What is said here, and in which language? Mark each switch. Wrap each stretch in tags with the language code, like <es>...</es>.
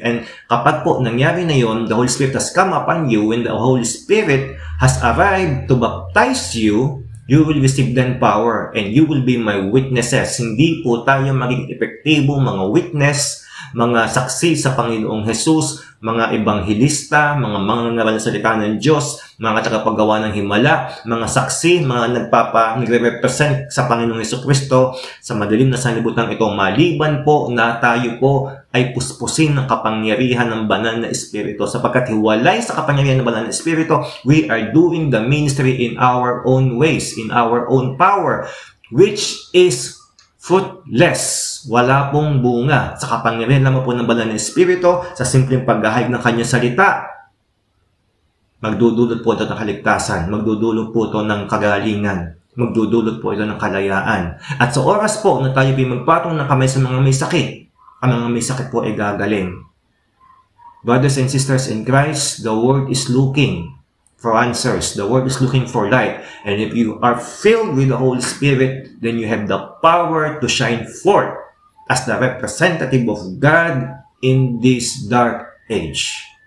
<en>And</en> <tl>kapag po nangyari na yon,</tl> <en>the Holy Spirit has come upon you, when the Holy Spirit has arrived to baptize you, you will receive then power, and you will be my witnesses.</en> <tl>Hindi po tayo maging epektibong mga witness, mga saksi sa Panginoong Jesus, mga ebanghilista, mga mangangaral ng salita ng Diyos, mga tagapaggawa ng himala, mga saksi, mga nagre-represent sa Panginoong Jesucristo sa madilim na sanlibutan ito, maliban po na tayo po ay puspusin ng kapangyarihan ng banal na Espiritu. Sapagkat hiwalay sa kapangyarihan ng banal na Espiritu,</tl> <en>we are doing the ministry in our own ways, in our own power, which is fruitless.</en> <tl>Wala pong bunga sa kapangyarihan lamang po ng banal na Espiritu sa simpleng paghahayag ng kanyang salita. Magdudulot po ito ng kaligtasan, magdudulot po ito ng kagalingan, magdudulot po ito ng kalayaan. At sa oras po na tayo magpatong ng kamay sa mga may sakit, ang mga may sakit po ay gagaling.</tl> <en>Brothers and sisters in Christ, the world is looking for answers. The world is looking for light. And if you are filled with the Holy Spirit, then you have the power to shine forth as the representative of God in this dark age.</en>